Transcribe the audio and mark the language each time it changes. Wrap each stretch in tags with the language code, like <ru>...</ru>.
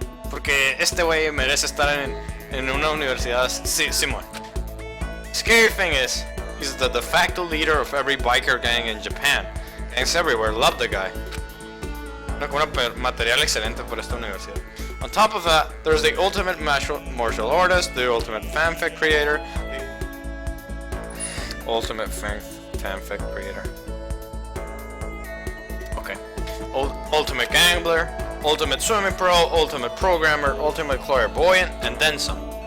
<es>Porque este güey merece estar en una universidad. Sí, Simón.</es> <en>Scary thing is, he's the de facto leader of every biker gang in Japan. Gangs everywhere love the guy.</en> <es>Material excelente por esta universidad.</es> <en>On top of that, there's the ultimate martial artist, the ultimate fanfic creator, the ultimate fanfic creator. Okay. Ultimate gambler, ultimate swimming pro, ultimate programmer, ultimate clairvoyant, and then some.</en>